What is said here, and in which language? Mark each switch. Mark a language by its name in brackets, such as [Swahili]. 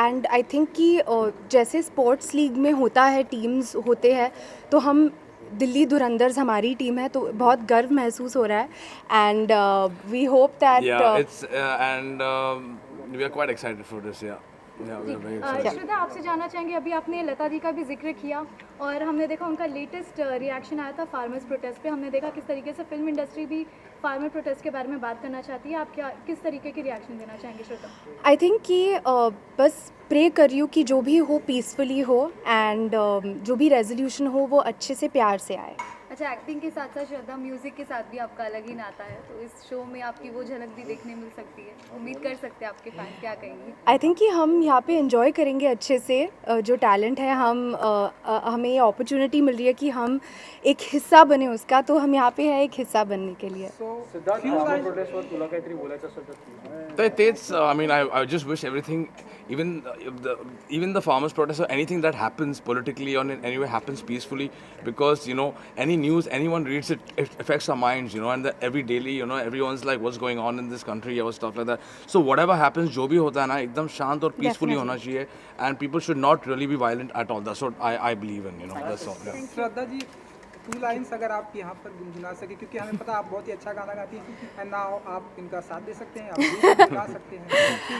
[Hindi] And I think कि जैसे sports league में होता है, टीम्स होते हैं, तो हम दिल्ली धुरंधर्स हमारी टीम है, तो बहुत गर्व महसूस हो रहा है. [English] And we hope that we are quite excited for this. We are very excited. [Hindi] श्रद्धा, आपसे जानना चाहेंगे, अभी आपने लता दी का भी जिक्र किया और हमने देखा उनका लेटेस्ट रिएक्शन आया था फार्मर्स प्रोटेस्ट पे. हमने देखा किस तरीके से फिल्म इंडस्ट्री भी फार्मर प्रोटेस्ट के बारे में बात करना चाहती है. आप किस तरीके की रिएक्शन देना चाहेंगे श्रद्धा? आई थिंक कि बस प्रे कर रही हूँ कि जो भी हो पीसफुली हो, एंड जो भी रेजोल्यूशन हो वो अच्छे से प्यार से आए. अच्छा, एक्टिंग के साथ साथ श्रद्धा, म्यूजिक के साथ भी आपका अलग ही नाता है, तो इस शो में आपकी वो झलक भी देखने मिल सकती है. उम्मीद कर सकते हैं आपके फैंस क्या कहेंगे? आई थिंक कि हम यहाँ पे एंजॉय करेंगे अच्छे से. जो टैलेंट है, हमें ये अपॉर्चुनिटी मिल रही है कि हम एक हिस्सा बने उसका, तो हम यहाँ पे है एक हिस्सा बनने के लिए. [Marathi] सिद्धार्थ, फार्मर प्रोटेस्टवर तुला काहीतरी बोलायचं असेल तर? तर तेच, [English] I mean, I just wish everything, even the farmers protest or anything that happens politically or in any way happens peacefully, because any news anyone reads, it affects our minds, and that every daily, everyone's like, what's going on in this country or stuff like that. So whatever happens, [Hindi] जो भी होता है ना, एकदम शांत और [English] peacefully [Hindi] होना चाहिए, [English] and people should not really be violent at all. That's what I believe in, that's all. Yeah. [Hindi] Shraddha ji, 2 lines अगर आप यहाँ पर गुनगुना सके, क्योंकि हमें पता आप बहुत ही अच्छा गाना गाती हैं एंड नाउ आप इनका साथ दे सकते हैं, आप भी गा सकते हैं।